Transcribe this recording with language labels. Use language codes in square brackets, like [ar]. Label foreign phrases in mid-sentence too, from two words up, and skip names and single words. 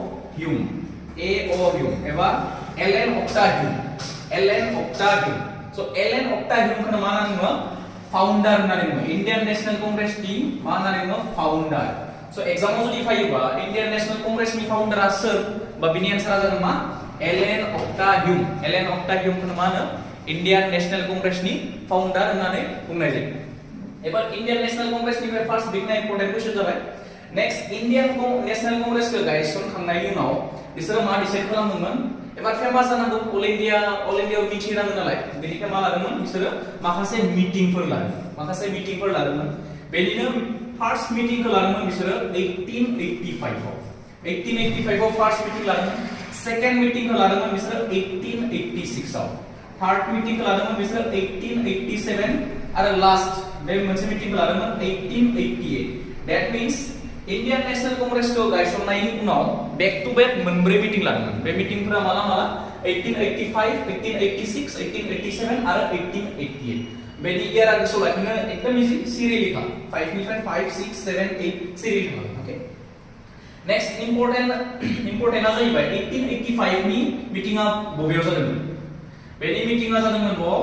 [brx] ह्यूम एबा एलेन ऑक्टा ह्यूम सो एलेन ऑक्टा ह्यूम खौ मा होनना बुङो फाउंडर होननानै बुङो इंडियन नेशनल कांग्रेस नि मा होननानै बुङो फाउंडर सो एग्जामाव जुदि फैयोबा इंडियन नेशनल कांग्रेस नि फाउंडरआ सोर बा बिनि आन्सारा जागोन मा एलेन ऑक्टा ह्यूम खौ मा होनो इंडियन नेशनल कांग्रेस नि फाउंडर होननानै बुंनाय जायो एबार इंडियन नेशनल कांग्रेस निफ्राय [en] first big na important question [brx] जाबाय नेक्स्ट इंडियन नेशनल कांग्रेस खौ गायसनखांनायनि उनाव बिसोरो मा डिसाइड खालामदोंमोन एबार फेमास जानांगौ अल इंडियायाव मिथिनांगौ नालाय बेनिखाय मा लादोंमोन बिसोरो माखासे मिटिंफोर लादोंमोन बेनिनो फर्स्ट मिटिंखौ लादोंमोन बिसोरो 1885 आव [en] first meeting [brx] लादोंमन [en] second meeting [brx] को लादोंमोन बिसोर 1886 आव [en] third meeting [brx] को लादोंमोन बिसोर 1887 आरो लास्ट बे मोनसे मीटिंग को लादोंमोन 1888 [en] that means [brx] इंडियन नेशनल कांग्रेस को गायसननायनि उनाव [en] back to back [brx] मोनब्रै मीटिंग लादोंमोन बे मीटिंगफोरा माला 1885 1886 1887 आरो 1888 बेनि इयारा गोसोआव लाखिनो एकदम इजी सिरियली था 5 निफ्राय 5 6 7 8 सिरियली था ओके [en] next important [brx] आ जाहैबाय 1885 नि मीटिंगा बबेयाव जादोंमोन बेनि मीटिंगा जादोंमोन